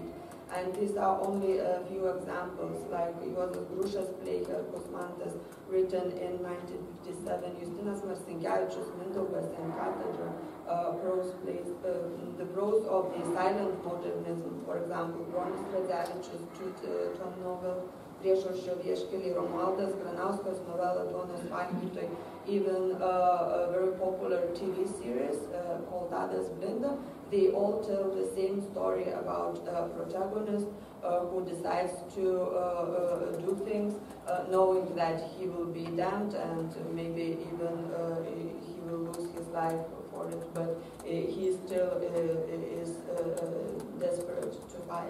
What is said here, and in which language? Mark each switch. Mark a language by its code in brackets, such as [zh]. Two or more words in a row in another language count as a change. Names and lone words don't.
[en] And these are only a few examples, like Juozas Grušas play Kosmantas, written in 1957, Justinas Marcinkevičius, Mindaugas and Cathedra, prose plays, the prose of the silent modernism, for example, Bronis Radzevičius, Tom novel, Priešaušrio vieškeliai, Romualdas Granauskas novella Duonos valgytojai, even a very popular TV series called Tadas Blinda. They all tell the same story about a protagonist who decides to do things knowing that he will be damned and maybe even he will lose his life for it, but he still is desperate to fight.